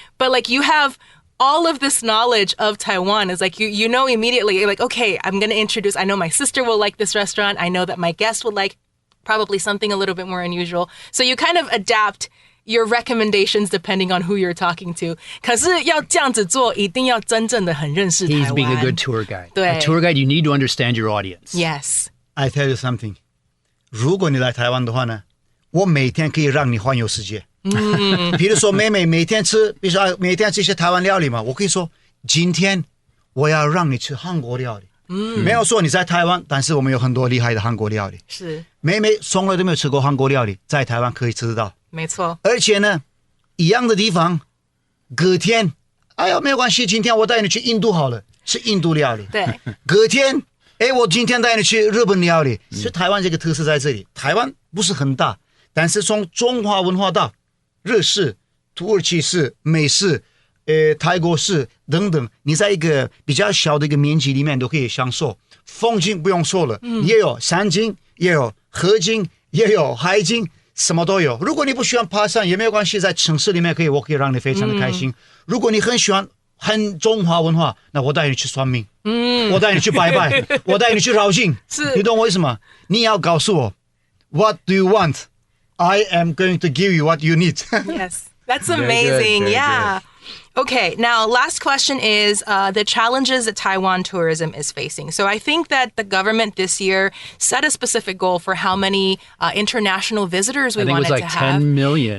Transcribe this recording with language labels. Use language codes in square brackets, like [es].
[en] But like you have all of this knowledge of Taiwan is like, you know immediately, you're like, okay, I'm going to introduce, I know my sister will like this restaurant. I know that my guest would like probably something a little bit more unusual. So you kind of adapt your recommendations depending on who you're talking to. [zh] 可是要这样子做，一定要真正的很认识台湾。 [en] He's being a good tour guide. [zh] 对。 [en] A tour guide, you need to understand your audience. Yes. I tell you something. [zh] 如果你来台湾的话呢，我每天可以让你环游世界。比如说妹妹每天吃，比如说每天吃一些台湾料理嘛，我可以说今天我要让你吃韩国料理。没有说你在台湾，但是我们有很多厉害的韩国料理。是。妹妹从来都没有吃过韩国料理，在台湾可以吃得到。没错。而且呢，一样的地方，隔天，哎呀，没有关系，今天我带你去印度好了，吃印度料理。对。隔天，哎，我今天带你去日本料理。所以台湾这个特色在这里。台湾不是很大，但是从中华文化到日式、土耳其式、美式。泰国式等等，你在一个比较小的一个面积里面都可以享受。风景不用说了，也有山景，也有河景，也有海景，什么都有。如果你不喜欢爬山也没有关系，在城市里面我可以让你非常的开心。如果你很喜欢很中华文化，那我带你去算命，我带你去拜拜，我带你去绕境。你懂我意思吗？你要告诉我 [en] What do you want? I am going to give you what you need. Yes, that's amazing. Yeah. Okay, now last question is the challenges that Taiwan tourism is facing. So I think that the government this year set a specific goal for how many international visitors we wanted to have. I think it was like 10 million.